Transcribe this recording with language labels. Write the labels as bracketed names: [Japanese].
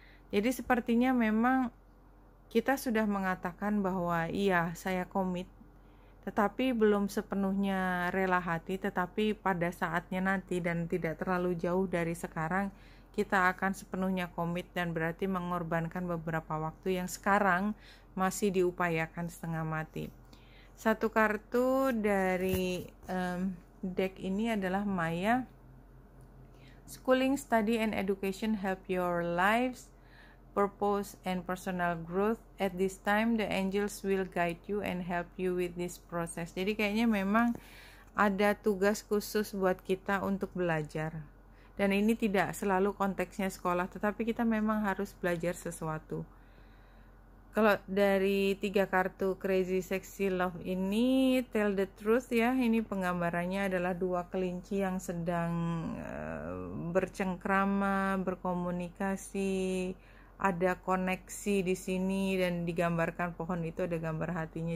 [Indonesian] Jadi sepertinya memang kita sudah mengatakan bahwa iya, saya komit, tetapi belum sepenuhnya rela hati, tetapi pada saatnya nanti dan tidak terlalu jauh dari sekarang, kita akan sepenuhnya komit dan berarti mengorbankan beberapa waktu yang sekarang masih diupayakan setengah mati. Satu kartu dari deck ini adalah Maya. [English] Schooling, study, and education help your lives, purpose, and personal growth. At this time, the angels will guide you and help you with this process. [Indonesian] Jadi kayaknya memang ada tugas khusus buat kita untuk belajar. Dan ini tidak selalu konteksnya sekolah, tetapi kita memang harus belajar sesuatu. Kalau dari 3 kartu Crazy Sexy Love ini, tell the truth ya, ini penggambarannya adalah 2 kelinci yang sedang bercengkrama, berkomunikasi, ada koneksi di sini, dan digambarkan pohon itu ada gambar hatinya.